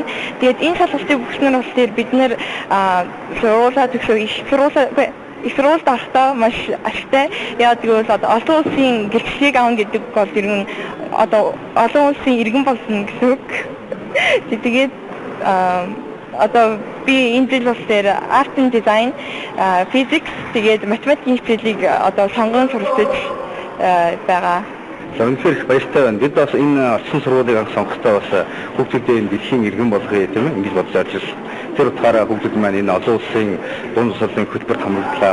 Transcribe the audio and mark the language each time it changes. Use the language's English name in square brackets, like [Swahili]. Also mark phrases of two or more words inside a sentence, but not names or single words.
[Mongolian] Тэгээд энэ шалгалтыг бүгснээр бол бид нэр сургуулаа төгсөө их сургуульд орохдоо маш ашигтай. Яагаад гэвэл олон улсын гэрчлэлийг авах гэдэг бол ер нь олон улсын иргэн болсон гэсэн үг. Тэгээд би энэ жил бас [English] art and design, [Mongolian] physics тэгээд математикийн хичээлийг сонгон суралцж байгаа. Үнэхээр их баяртай байна. Бид бас энэ орчин сургуулийг анх сонгохдоо бас хүүхдүүдийн дэлхийн иргэн болгоё тийм ээ ингэж бодож ажилласан. Тэр утгаараа хүүхдүүд маань энэ олон улсын дунд боловсролын хөтөлбөрт хамрагдлаа.